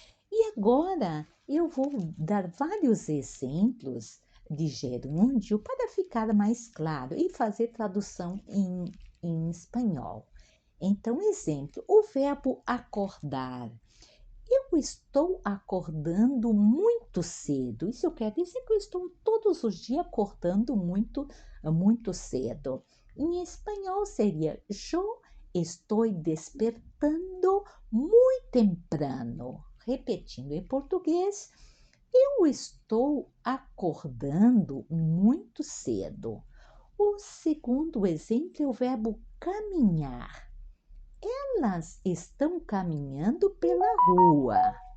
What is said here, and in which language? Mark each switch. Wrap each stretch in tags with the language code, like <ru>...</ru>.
<pt>E agora eu vou dar vários exemplos de gerúndio para ficar mais claro e fazer tradução em espanhol. Então, exemplo, o verbo acordar. Eu estou acordando muito cedo. Isso quer dizer que eu estou todos os dias acordando muito cedo. Em espanhol seria</pt> <es>yo estoy despertando muy temprano.</es> <pt>Repetindo em português, eu estou acordando muito cedo. O segundo exemplo é o verbo caminhar. Elas estão caminhando pela rua.</pt>